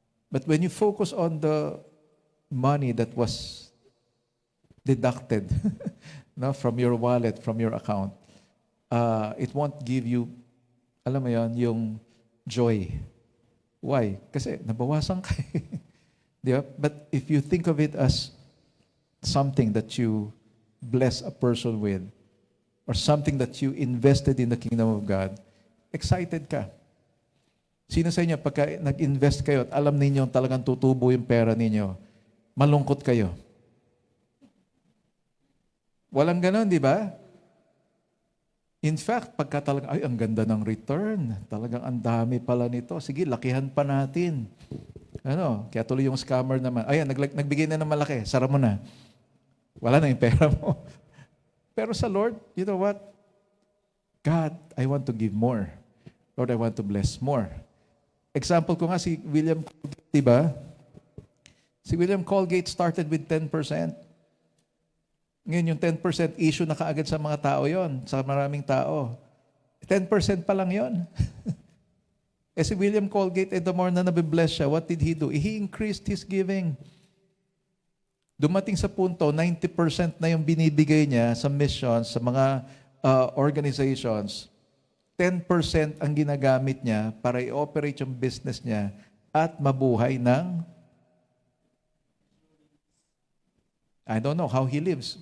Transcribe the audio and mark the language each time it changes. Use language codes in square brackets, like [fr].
[en] But when you focus on the money that was deducted no, from your wallet, from your account, it won't give you, alam mo yon, yung joy. Why? [tl] Kasi nabawasan ka. Di ba? [en] But if you think of it as something that you bless a person with, or something that you invested in the kingdom of God, excited ka. [tl] Sino sa inyo, pagka nag-invest kayo at alam ninyo talagang tutubo yung pera ninyo, malungkot kayo? Walang ganon, di ba? [en] In fact, [tl] pagka talagang, ay, ang ganda ng return. Talagang ang dami pala nito. Sige, lakihan pa natin. Ano? Kaya tuloy yung scammer naman. Ayan, nagbigay na ng malaki. Sara mo na. Wala na yung pera mo. Pero sa Lord, [en] you know what? God, I want to give more. Lord, I want to bless more. [tl] Example ko nga si William Colgate, diba? [en] Si William Colgate started with 10%. [tl] Ngayon yung 10% issue na kaagad sa mga tao yon, sa maraming tao. 10% pa lang yon. [en] Si William Colgate, the more [tl] na nabibless siya, [en] what did he do? He increased his giving. [tl] Dumating sa punto, 90% na yung binibigay niya sa missions, sa mga organizations. 10% ang ginagamit niya para i-operate yung business niya at mabuhay ng, [en] I don't know how he lives.